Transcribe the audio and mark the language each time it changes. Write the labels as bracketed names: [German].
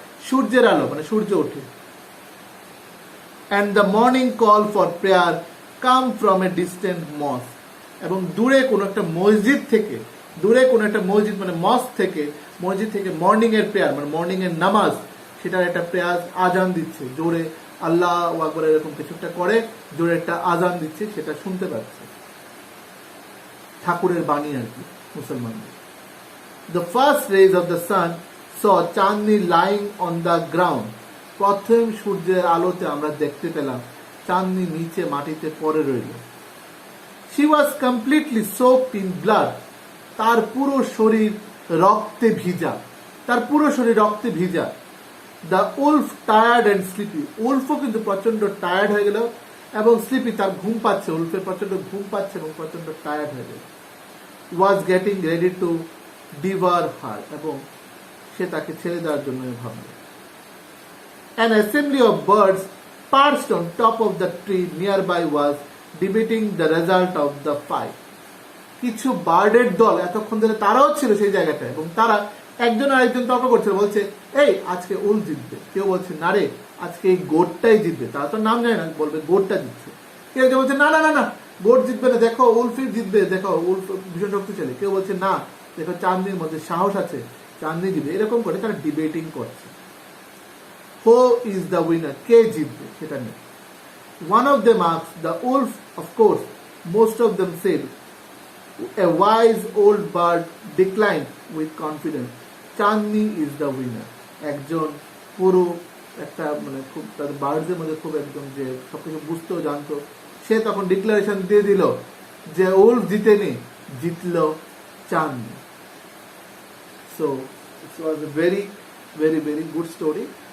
[Bangla] সূর্যের আলো, মানে সূর্য ওঠে। [English] and the morning call for prayer come from a distant mosque, [Bangla] এবং দূরে কোনো একটা মসজিদ থেকে, দূরে কোনো একটা মসজিদ মানে মস্ক থেকে, মসজিদ থেকে মর্নিং এর প্রেয়ার মানে মর্নিং এর নামাজ, সেটার একটা প্রেয়ার আজান দিচ্ছে জোরে, আল্লাহ আকবার এরকম কিছু একটা করে জোরে একটা আজান দিচ্ছে, সেটা শুনতে পাচ্ছে। ঠাকুরের বাণী আর কি মুসলমানদের। [English] The first rays of the sun saw Chandni lying on the ground. [Bangla] প্রথম সূর্যের আলোতে আমরা দেখতে পেলাম চাঁদনি নিচে মাটিতে পড়ে রইল। [English] She was completely soaked in blood. [Bangla] তার পুরো শরীর রক্তে ভিজা, তার পুরো শরীর রক্তে ভিজা। [English] The wolf tired and sleepy. [Bangla] উলফও কিন্তু প্রচন্ড টায়ার্ড হয়ে গেল এবং স্লিপি, তার ঘুম পাচ্ছে, উলফের প্রচন্ড ঘুম পাচ্ছে এবং প্রচন্ড টায়ার্ড হয়ে গেছে। [English] was getting ready to deliver her, [Bangla] এবং সে তাকে ছেড়ে দেওয়ার জন্য ভাবল। [English] An assembly of birds perched on top of the tree nearby was debating the result of the fight. [Bangla] কিছু বার্ডের দল এতক্ষণ ধরে তারাও ছিল সেই জায়গাটায়, এবং তারা একজন আরেকজন তর্ক করছিল, বলছে এই আজকে উল জিতবে, কেউ বলছে না রে আজকে এই গোটটাই জিতবে, তারা তো নাম জানে না, বলবে গোটটা জিতছে। কেউ কেউ বলছে না না না না গোট জিতবে না, দেখো উলফি জিতবে, দেখো উলফ ভীষণ শক্তিশালী। কেউ বলছে না দেখো চাঁদনির মধ্যে সাহস আছে, চাঁদনি জিতবে। এরকম করে তারা ডিবেটিং করছে। [English] who is the winner, [Bangla] কে জিতবে সেটা নেই। [English] One of them asked the wolf, of course. Most of them said. A wise old bird declined with confidence. Chandni is the winner. [Bangla] একজন পুরো একটা মানে খুব তাদের বার্ডসের মধ্যে খুব একদম যে সবকিছু বুঝতো জানতো, সে তখন ডিক্লারেশন দিয়ে দিল যে উলফ জিতেনি, জিতলো চাঁদনি। [English] So it was a very very very good story.